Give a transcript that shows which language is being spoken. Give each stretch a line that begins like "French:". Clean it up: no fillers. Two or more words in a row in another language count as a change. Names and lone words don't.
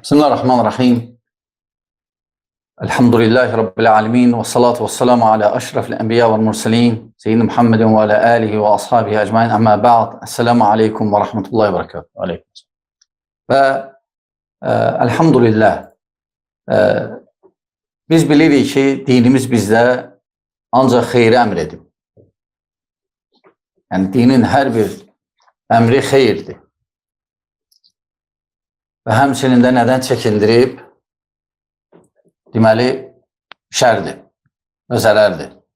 Arabic: بسم الله الرحمن الرحيم. الحمد لله رب العالمين. والصلاة والسلام على أشرف الأنبياء والمرسلين. سيدنا محمد وعلى آله وأصحابه أجمعين. أما بعد. السلام عليكم ورحمة الله وبركاته. عليكم. والحمد لله.
Azerbaijani: Biz bilirik ki dinimiz bizdə ancaq xeyri əmr edib. Yəni dinin hər bir əmri xeyirdir. Və həmçinin də nədən çəkindirib? Deməli, şərdir və zərərdir.